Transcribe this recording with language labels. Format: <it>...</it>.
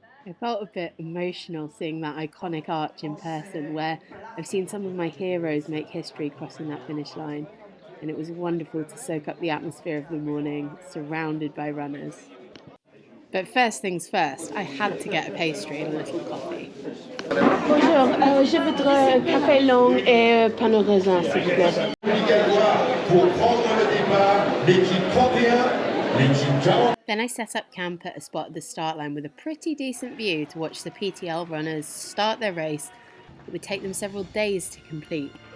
<en>I felt a bit emotional seeing that iconic arch in person, where I've seen some of my heroes make history crossing that finish line. And it was wonderful to soak up the atmosphere of the morning, surrounded by runners. But first things first, I had to get a pastry and a little coffee.</en> <fr>Bonjour, je voudrais un café long et pain au raisin, s'il vous plaît.</fr> <en>Then I set up camp at a spot at the start line with a pretty decent view to watch the PTL runners start their race. It would take them several days to complete.</en>